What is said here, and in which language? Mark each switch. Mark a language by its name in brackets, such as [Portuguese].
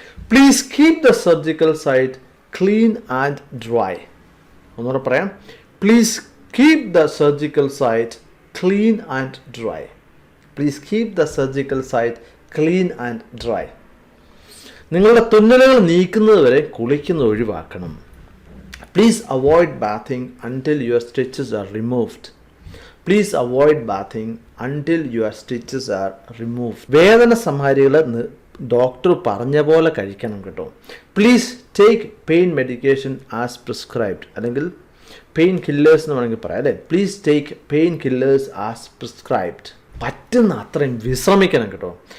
[English] Please keep the surgical site clean and dry. [Malayalam] ഒന്നുകൂടെ പറയാം. [English] Please keep the surgical site clean and dry. Please keep the surgical site clean and dry. [Malayalam] നിങ്ങളുടെ തുന്നലുകൾ നീക്കുന്നത് വരെ കുളിക്കുന്നത് ഒഴിവാക്കണം. [English] Please avoid bathing until your stitches are removed. Please avoid bathing until your stitches are removed. [Malayalam] വേദന സംഹാരികൾ doctor പറഞ്ഞ പോലെ കഴിക്കണം കേട്ടോ. [English] please take pain medication as prescribed, അല്ലെങ്കിൽ painkillers [Malayalam] എന്ന് വേണമെങ്കിൽ പറയാം അല്ലേ. [English] Please take painkillers as prescribed. [Malayalam] പറ്റുന്ന അത്രയും വിശ്രമിക്കണം കേട്ടോ.